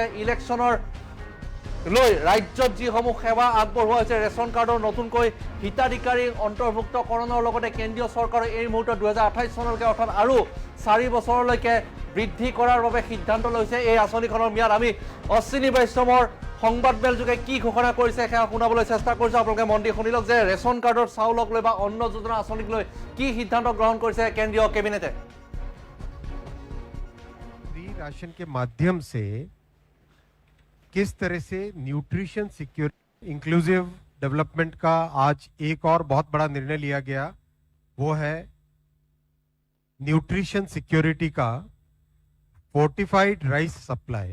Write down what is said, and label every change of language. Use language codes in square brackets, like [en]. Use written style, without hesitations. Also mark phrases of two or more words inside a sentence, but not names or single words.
[as] ইলেকশ্যনৰ লৈ ৰাজ্যত যিসমূহ সেৱা আগবঢ়োৱা হৈছে ৰেচন কাৰ্ডৰ নতুনকৈ হিতাধিকাৰী অন্তৰ্ভুক্তকৰণৰ লগতে কেন্দ্ৰীয় চৰকাৰে এই মুহূৰ্তত 2028 চনলৈকে অৰ্থাৎ আৰু 4 বছৰলৈকে বৃদ্ধি কৰাৰ বাবে সিদ্ধান্ত লৈছে এই আঁচনিখনৰ ম্যাদ। আমি অশ্বিনী বৈষ্ণৱৰ সংবাদমেল যোগে কি ঘোষণা কৰিছে সেয়া শুনাবলৈ চেষ্টা কৰিছোঁ। আপোনালোকে মন দি শুনি লওক যে ৰেচন কাৰ্ডৰ চাউলক লৈ বা অন্ন যোজনা আঁচনিক লৈ কি সিদ্ধান্ত গ্ৰহণ কৰিছে কেন্দ্ৰীয় কেবিনেটে। [hi] राशन के माध्यम से किस तरह से न्यूट्रिशन सिक्योरिटी इंक्लूसिव डेवलपमेंट का आज एक और बहुत बड़ा निर्णय लिया गया, वो है न्यूट्रिशन सिक्योरिटी का फोर्टिफाइड राइस सप्लाई।